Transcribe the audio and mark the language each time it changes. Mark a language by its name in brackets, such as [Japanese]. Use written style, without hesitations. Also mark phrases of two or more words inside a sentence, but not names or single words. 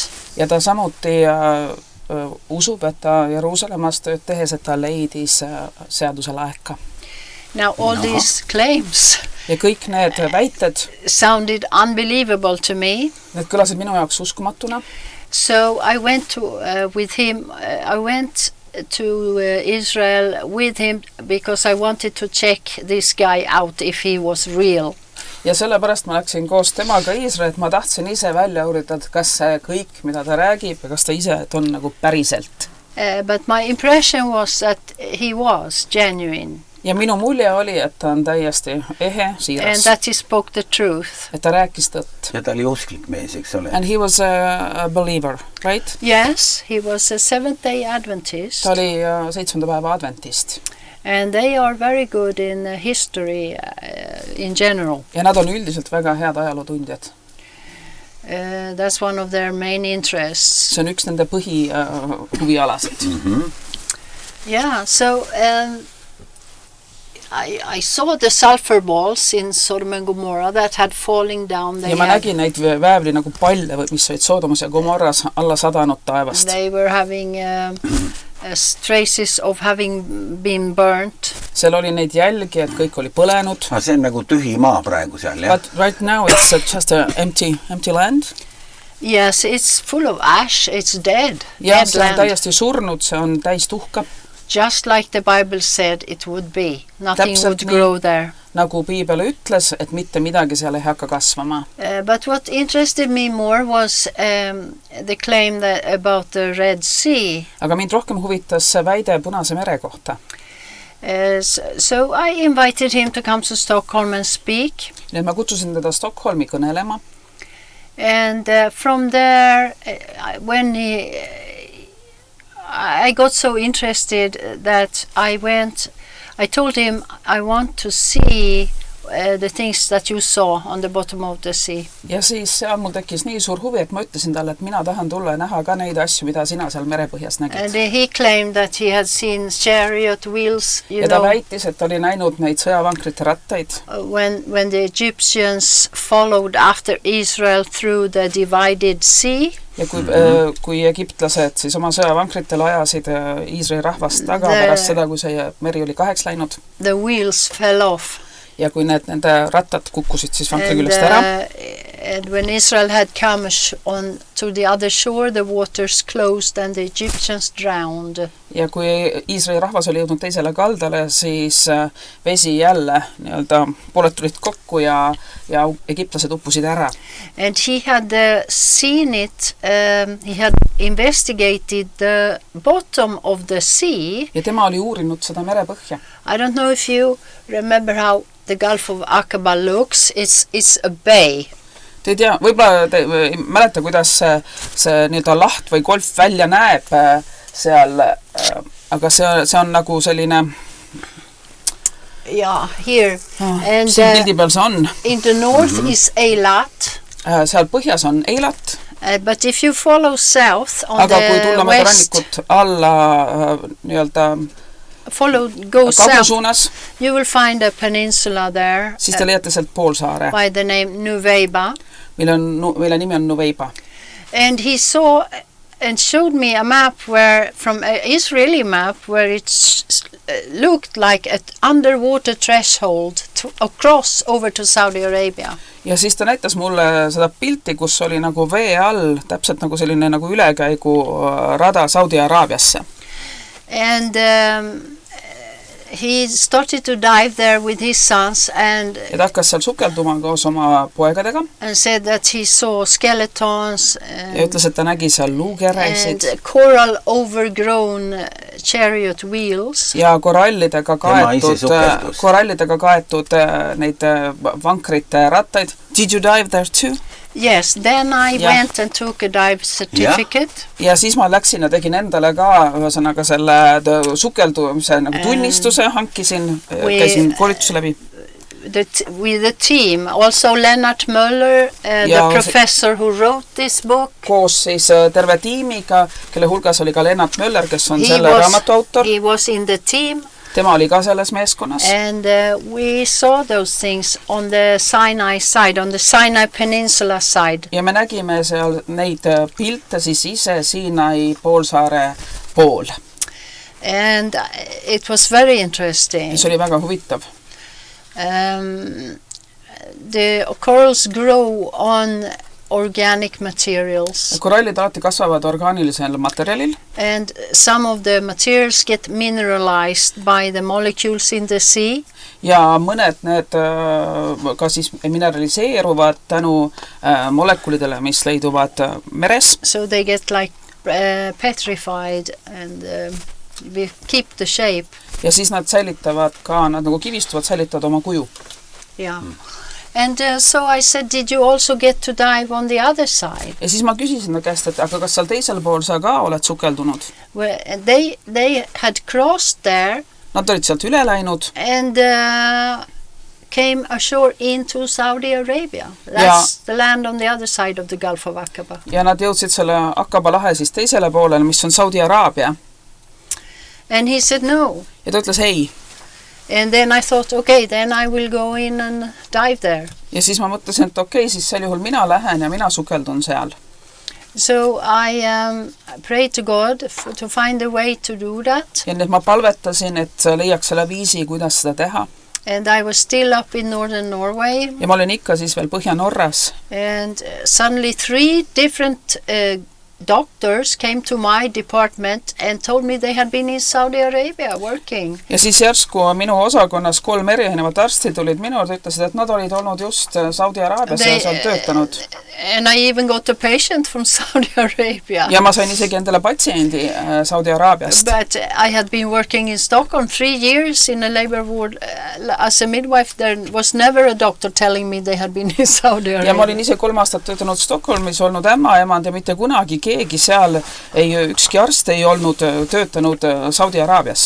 [Estonian] Ja ta samuti usub, et ta Jeruusalemmas tööd tehes, et ta leidis seaduselaeka. [English] Now all these claims [Estonian] ja kõik need väited [English] sounded unbelievable to me. [Estonian] Need kõlasid minu jaoks uskumatuna. [English] So I went with him. I went to Israel with him because I wanted to check this guy out if he was real. [Estonian] Ja sellepärast ma läksin koos temaga Iisraeli, et ma tahtsin ise välja uurida, kas see kõik, mida ta räägib, ja kas ta ise on nagu päriselt. [English] But my impression was that he was genuine. [Estonian] Ja minu mulje oli, et ta on täiesti ehe, siiras. [English] And that he spoke the truth. [Estonian] Et ta rääkis tõtt. Ja ta oli usklik mees, eks ole. [English] And he was a believer, right? Yes, he was a Seventh-day Adventist. [Estonian] Ta oli 7. päeva adventist. [English] And they are very good in history in general. [Estonian] Ja nad on üldiselt väga head ajalootundjad. [English] That's one of their main interests. [Estonian] See on üks nende huvialasid. [English] Yeah, so I saw the sulfur balls in Sodom and Gomorrah that had falling down. [Estonian] Ja ma nägin neid väävli nagu palle, mis olid Soodomas ja Gomorras alla sadanud taevast. [English] They were having traces of having been burnt. [Estonian] Seal oli neid jälgi, et kõik oli põlenud. See on nagu tühi maa praegu seal, jah? [English] But right now it's just an empty land. Yes, it's full of ash, it's dead. [Estonian] Ja see on täiesti surnud, see on täis tuhka. [English] Just like the Bible said it would be. Nothing would grow there. [Estonian] Nagu Piibel ütles, et mitte midagi seal ei hakka kasvama. [English] But what interested me more was the claim that about the Red Sea. [Estonian] Aga mind rohkem huvitas see väide Punase mere kohta. [English] So I invited him to come to Stockholm and speak. [Estonian] Nii et ma kutsusin teda Stockholmi kõnelema. [English] And from there, when I got so interested that I told him I want to see the things that you saw on the bottom of the sea. [Estonian] Ja siis seal mul tekkis nii suur huvi, et ma ütlesin talle, et mina tahan tulla ja näha ka neid asju, mida sina seal merepõhjas nägid. [English] And he claimed that he had seen chariot wheels, [Estonian] ja ta väitis, et oli näinud neid sõjavankrite rattaid. [English] When the Egyptians followed after Israel through the divided sea. [Estonian] Ja kui egiptlased siis oma sõjavankritel ajasid Iisraeli rahvast taga pärast seda, kui see meri oli kaheks läinud. [English] The wheels fell off. [Estonian] Ja kui nende rattad kukkusid siis vankri küljest ära. [English] And when Israel had come on to the other shore, the waters closed and the Egyptians drowned. [Estonian] Ja kui Iisraeli rahvas oli jõudnud teisele kaldale, siis vesi jälle nii-öelda pooled tulid kokku ja egiptlased uppusid ära. [English] And he had seen it, he had investigated the bottom of the sea. [Estonian] Ja tema oli uurinud seda merepõhja. [English] I don't know if you remember how the Gulf of Aqaba looks. It's a bay. [Estonian] Te ei tea, võib-olla te mäleta, kuidas see nii-öelda laht või golf välja näeb seal, aga see on nagu selline... [English] Yeah, here. And [Estonian] siin pildi peal see on. [English] In the north is Eilat. [Estonian] Seal põhjas on Eilat. [English] But if you follow south on [Estonian] aga kui [English] the [Estonian] tulla rannikut alla nii-öelda [English] go south, [Estonian] suunas, [English] you will find a peninsula there. [Estonian] Siis te leiate sealt poolsaare. [English] By the name Nuveiba. [Estonian] Mille nimi on Nuveiba. [English] And he saw and showed me a map from an Israeli map where it looked like an underwater threshold to cross over to Saudi Arabia. [Estonian] Ja siis ta näitas mulle seda pilti, kus oli nagu vee all, täpselt nagu selline nagu ülekäigu rada Saudi Araabiasse. [English] And he started to dive there with his sons and [Estonian] ja ta hakkas seal sukelduma koos oma poegadega [English] said that he saw skeletons [Estonian] ja ütles, et ta nägi seal luukeresid [English] and coral overgrown chariot wheels. [Estonian] Ja korallidega kaetud neid vankrite rattaid. [English] Did you dive there too? Yes, then I went and took a dive certificate. [Estonian] Ja siis ma läksin ja tegin endale ka ühesõnaga selle sukeldumise nagu tunnistuse, hankisin, käisin koolituse läbi. [English] With the team, also Lennart Möller, the professor who wrote this book. [Estonian] Koos siis terve tiimiga, kelle hulgas oli ka Lennart Möller, kes on selle raamatu autor. [English] He was in the team. [Estonian] Tema oli ka selles meeskonnas. [English] And we saw those things on the Sinai side, on the Sinai Peninsula side. [Estonian] Ja me nägime seal neid pilte siis ise Sinai poolsaare pool. [English] And it was very interesting. [Estonian] See oli väga huvitav. [English] The corals grow on organic materials. [Estonian] Korallid alati kasvavad orgaanilisel materjalil. [English] And some of the materials get mineralized by the molecules in the sea. [Estonian] Ja mõned need ka siis mineraliseeruvad tänu molekulidele, mis leiduvad meres. [English] So they get like petrified and we keep the shape. [Estonian] Ja siis nad säilitavad ka, nad nagu kivistuvad, säilitavad oma kuju. [English] Yeah. And so I said, did you also get to dive on the other side? [Estonian] Ja siis ma küsisin ta käest, et aga kas seal teisel pool sa ka oled sukeldunud? [English] Well, they had crossed there. [Estonian] Nad olid sealt üle läinud. [English] And came ashore into Saudi Arabia. That's the land on the other side of the Gulf of Aqaba. [Estonian] Ja nad jõudsid selle Aqaba lahe siis teisele poolele, mis on Saudi Araabia. [English] And he said no. [Estonian] Ja ta ütles ei. [English] And then I thought, okay, then I will go in and dive there. [Estonian] Ja siis ma mõtlesin, et okei, siis sel juhul mina lähen ja mina sukeldun seal. [English] So I prayed to God to find a way to do that. [Estonian] Ja nüüd ma palvetasin, et leiaks selle viisi, kuidas seda teha. [English] And I was still up in northern Norway. [Estonian] Ja ma olin ikka siis veel Põhja-Norras. [English] And suddenly 3 different doctors came to my department and told me they had been in Saudi Arabia working. [Estonian] Ja siis järsku minu osakonnas 3 erinevat arsti tulid minu juurde, ütlesid, et nad olid olnud just Saudi Araabias ja seal töötanud. [English] And I even got a patient from Saudi Arabia. [Estonian] Ja ma sain isegi endale patsiendi Saudi Araabiast. [English] But I had been working in Stockholm 3 years in a labor ward as a midwife. There was never a doctor telling me they had been in Saudi Arabia. [Estonian] Ja ma olin ise 3 aastat töötanud Stockholmis, olnud ämmaemand ja mitte kunagi keegi seal, ükski arst ei olnud töötanud Saudi Araabias.